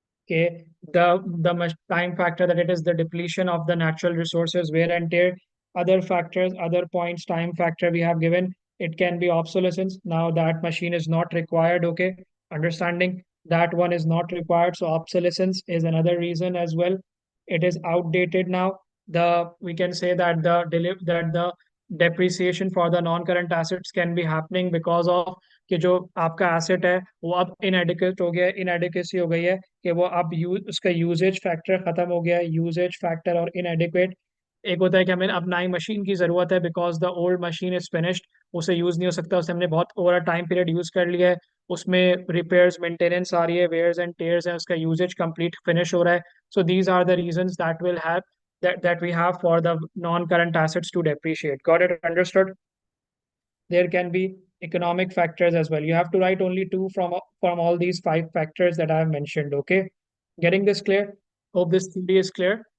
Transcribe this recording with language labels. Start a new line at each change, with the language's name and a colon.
English: Okay, the time factor, that it is the depletion of the natural resources, wear and tear. Other factors, other points, time factor we have given. It can be obsolescence. Now that machine is not required. Okay, understanding, that one is not required. So obsolescence is another reason as well. It is outdated now. The We can say that the depreciation for the non-current assets can be happening because of
Hindi: कि जो आपका asset है वो अब इनएडिक्वेट हो गया है, inadequacy हो गई है, कि वो अब उसका यूजेज फैक्टर खत्म हो गया है, यूजेज फैक्टर और इनएडिक्वेट। एक होता है कि हमें अब नई मशीन की ज़रूरत है
English: because the old machine is finished,
Hindi: उसे यूज़ नहीं हो सकता, उसे हमने बहुत ओवर टाइम पीरियड यूज़ कर लिया है। उसमें repairs maintenance आ रही है, wears and tears है, उसका usage complete finish हो रहा है.
English: So these are the reasons that will have that we have for the non-current assets to depreciate. Got it? Understood? There can be economic factors as well. You have to write only two from all these five factors that I have mentioned. Okay, getting this clear? Hope this theory is clear.